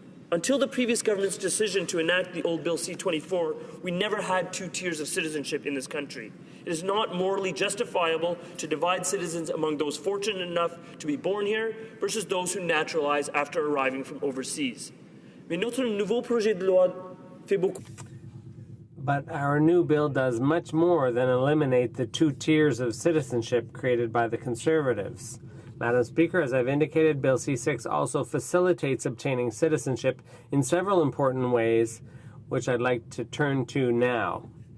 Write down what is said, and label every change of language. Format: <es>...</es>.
<en>Until the previous government's decision to enact the old Bill C-24, we never had two tiers of citizenship in this country. It is not morally justifiable to divide citizens among those fortunate enough to be born here versus those who naturalize after arriving from overseas.</en> <fr>Mais notre nouveau projet de loi fait beaucoup.</fr> <en>But our new bill does much more than eliminate the two tiers of citizenship created by the Conservatives. Madam Speaker, as I've indicated, Bill C6 also facilitates obtaining citizenship in several important ways, which I'd like to turn to now.</en>